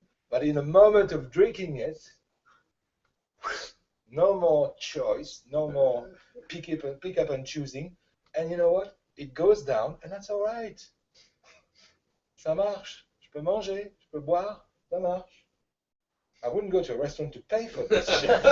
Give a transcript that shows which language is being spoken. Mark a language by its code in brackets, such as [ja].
[en] But in a moment of drinking it, no more choice, no more pick up and choosing. And you know what? It goes down, and that's all right. [fr] Ça marche. Je peux manger, je peux boire, ça marche. [en] I wouldn't go to a restaurant to pay for this shit.